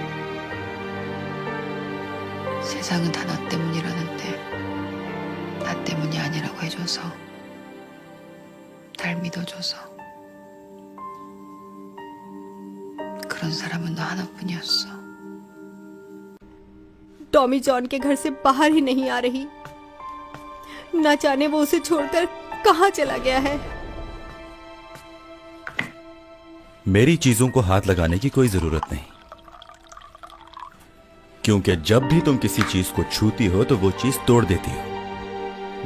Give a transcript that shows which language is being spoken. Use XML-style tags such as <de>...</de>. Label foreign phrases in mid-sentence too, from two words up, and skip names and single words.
<ko>세상은 다 나 때문이라는데 나 때문이 아니라고 해줘서, 날 믿어줘서. 그런 사람은 너 하나뿐이었어.</ko> <hi>टॉमी जॉन के घर से बाहर ही नहीं आ रही। न जाने वो उसे छोड़कर कहाँ चला गया है। मेरी चीजों को हाथ लगाने की कोई जरूरत नहीं, क्योंकि जब भी तुम किसी चीज को छूती हो तो वो चीज तोड़ देती हो।</hi>